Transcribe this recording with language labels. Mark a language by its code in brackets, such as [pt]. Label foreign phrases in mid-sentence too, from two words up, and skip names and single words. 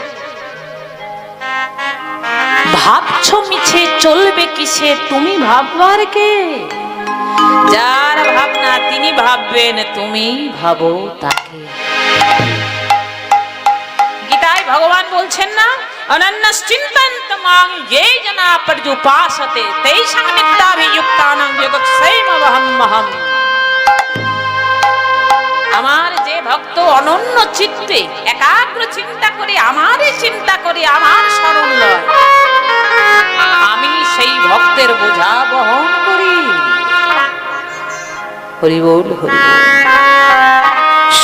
[bn] ভাবছো মিছে চলবে কিসে, তুমি ভাববার কে? যার ভাবনা তিনি ভাববেন, তুমি ভাবো তাকে। গীতায় ভগবান বলছেন না, [sa] অনন্যশ্চিন্তন্তমাং ये जना पर्युपासते तेषां नित्याभियुक्तानां योगक्षेममहम्। [bn] আমার যে ভক্ত অনন্য চিত্তে একাগ্র চিন্তা করে আমারই চিন্তা করে আমার শরণ লয়, আমি সেই ভক্তের বোঝা বহন করি। হরি বল হরি বল।